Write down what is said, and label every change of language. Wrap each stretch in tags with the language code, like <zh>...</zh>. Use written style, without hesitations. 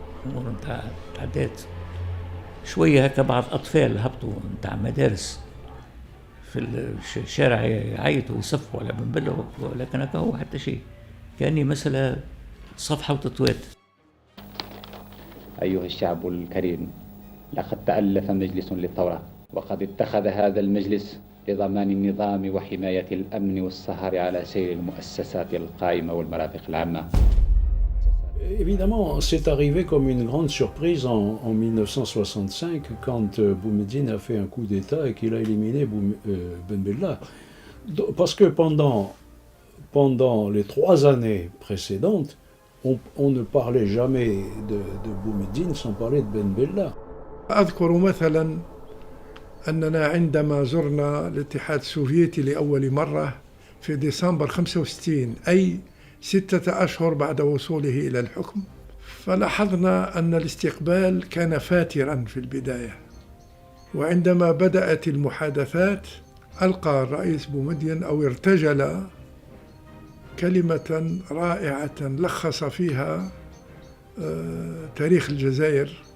<ar>امور نتاع تعدات شويه هكا، بعض اطفال هبطوا نتاع مدارس في الشارع يعيطوا ويصفوا على بن بلا، ولكن هكا هو حتى شيء، كاني مسألة صفحه وتطوات. أيها الشعب الكريم، لقد تألف مجلس للثورة، وقد اتخذ هذا المجلس لضمان النظام وحماية الأمن والسهر على سير المؤسسات القائمة والمرافق العامة.</ar> <fr>Évidemment, c'est arrivé comme une grande surprise en 1965 quand Boumediene a fait un coup d'État et qu'il a éliminé Ben Bella. Parce que pendant les 3 années précédentes, on ne parlait jamais de Boumediene sans parler de Ben Bella.</fr> <ar>أذكر مثلا أننا عندما زرنا الاتحاد السوفيتي لأول مرة في ديسمبر 65، أي 6 أشهر بعد وصوله إلى الحكم، فلاحظنا أن الاستقبال كان فاترا في البداية، وعندما بدأت المحادثات ألقى الرئيس بومدين أو ارتجل كلمة رائعة لخص فيها تاريخ الجزائر،</ar>